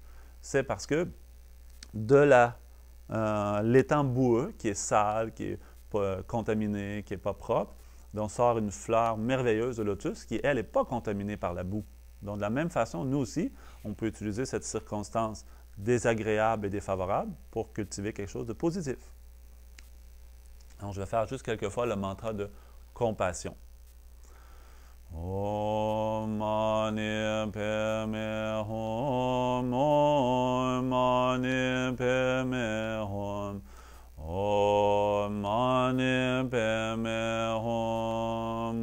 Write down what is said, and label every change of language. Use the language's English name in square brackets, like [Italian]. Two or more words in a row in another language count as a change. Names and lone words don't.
[French] C'est parce que de l'étang boueux, qui est sale, qui est pas contaminé, qui n'est pas propre, dont sort une fleur merveilleuse de lotus qui, elle, n'est pas contaminée par la boue. Donc, de la même façon, nous aussi, on peut utiliser cette circonstance désagréable et défavorable pour cultiver quelque chose de positif. Donc, je vais faire juste quelques fois le mantra de compassion. [Sanskrit] ॐ मणि पद्मे हूँ ॐ मणि पद्मे हूँ ॐ मणि पद्मे हूँ,